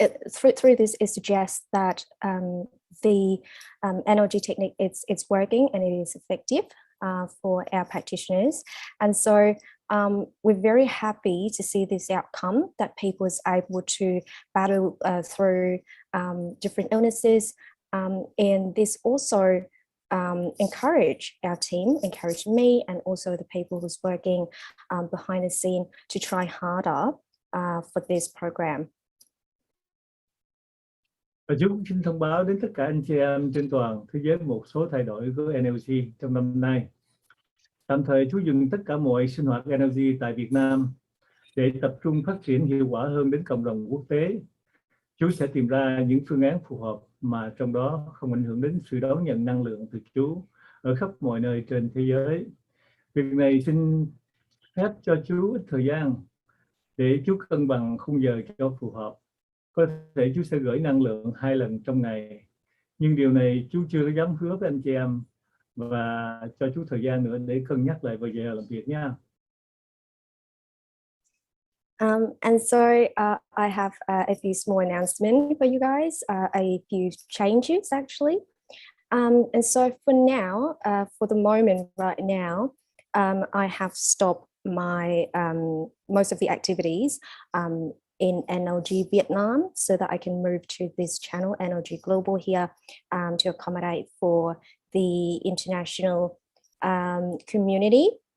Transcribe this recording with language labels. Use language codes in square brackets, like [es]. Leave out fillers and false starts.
[en] through this it suggests that the NLG technique it's working and it is effective for our practitioners, and so we're very happy to see this outcome, that people is able to battle through different illnesses, and this also encourage our team, encourage me, and also the people who's working behind the scene to try harder for this program. [vi] Và chúng xin thông báo đến tất cả anh chị em trên toàn thế giới một số thay đổi của NLG trong năm nay. Tạm thời chú dừng tất cả mọi sinh hoạt NLG tại Việt Nam để tập trung phát triển hiệu quả hơn đến cộng đồng quốc tế. Chú sẽ tìm ra những phương án phù hợp mà trong đó không ảnh hưởng đến sự đón nhận năng lượng từ chú ở khắp mọi nơi trên thế giới. Việc này xin phép cho chú ít thời gian để chú cân bằng khung giờ cho phù hợp. Có thể chú sẽ gửi năng lượng 2 lần trong ngày, nhưng điều này chú chưa dám hứa với anh chị em, và cho chú thời gian nữa để cân nhắc lại về giờ làm việc nha. [en] And so I have a few small announcements for you guys, a few changes actually. And so for now, for the moment right now, I have stopped my most of the activities in NLG Vietnam, so that I can move to this channel NLG Global here to accommodate for the international community.